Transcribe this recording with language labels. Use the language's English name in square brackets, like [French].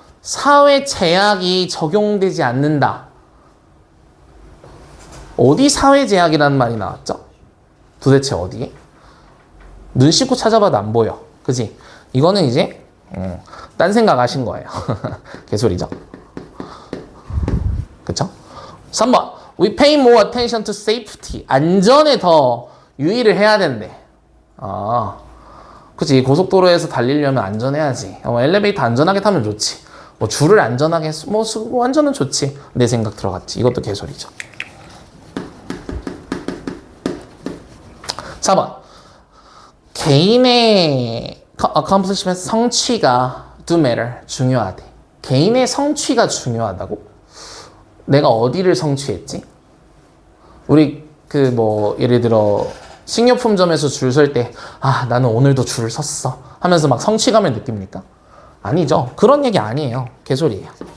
[Korean] 사회 제약이 적용되지 않는다. 어디 사회 제약이라는 말이 나왔죠? 도대체 어디에? 눈 씻고 찾아봐도 안 보여. 그지? 이거는 이제 딴 생각 하신 거예요. 개소리죠. 그쵸? 3번. [English] We pay more attention to safety. [Korean] 안전에 더 유의를 해야 된대. 그치. 고속도로에서 달리려면 안전해야지. 엘리베이터 안전하게 타면 좋지. 뭐 줄을 안전하게 뭐 안전은 좋지. 내 생각 들어갔지. 이것도 개소리죠. 4번. 개인의 [English] accomplishment [Korean] 성취가 [English] do matter. [Korean] 중요하대. 개인의 성취가 중요하다고? 내가 어디를 성취했지? 우리 예를 들어 식료품점에서 줄 설 때 나는 오늘도 줄을 섰어 하면서 막 성취감을 느낍니까? 아니죠. 그런 얘기 아니에요. 개소리예요.